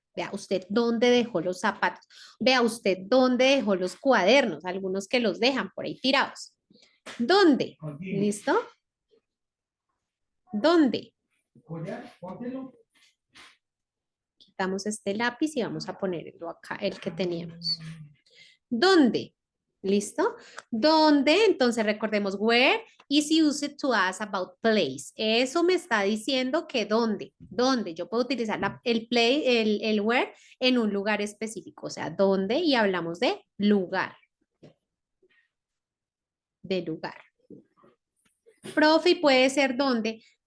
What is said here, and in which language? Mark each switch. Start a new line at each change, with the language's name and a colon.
Spanish: Vea usted dónde dejó los zapatos. Vea usted dónde dejó los cuadernos, algunos que los dejan por ahí tirados. ¿Dónde? Continuo. ¿Listo? ¿Dónde? Collar, póntelo. Quitamos este lápiz y vamos a ponerlo acá, el que teníamos. ¿Dónde? ¿Listo? ¿Dónde? Entonces recordemos
English: where is used to ask about place.
Spanish: Eso me está diciendo que dónde. ¿Dónde? Yo puedo utilizar el play, el where en un lugar específico. O sea, ¿dónde? Y hablamos de lugar. De lugar. Profe, puede ser dónde.